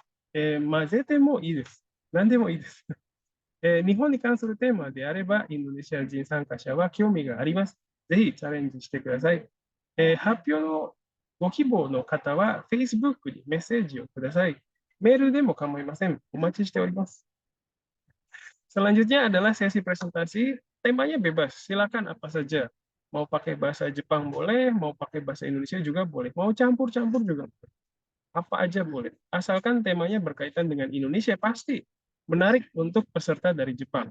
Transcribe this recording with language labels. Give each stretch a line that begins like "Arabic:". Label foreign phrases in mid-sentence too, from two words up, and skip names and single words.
Japanese: 混ぜてもいいです。何でもいいです。日本に関するテーマであれば、インドネシア人参加者は興味があります。ぜひチャレンジしてください。発表のご希望の方は、Facebook にメッセージをください。メールでも構いません。お待ちしております。
Indonesian: Selanjutnya adalah sesi presentasi, temanya bebas, silakan apa saja. Mau pakai bahasa Jepang boleh, mau pakai bahasa Indonesia juga boleh, mau campur-campur juga boleh. Apa aja boleh, asalkan temanya berkaitan dengan Indonesia pasti menarik untuk peserta dari Jepang.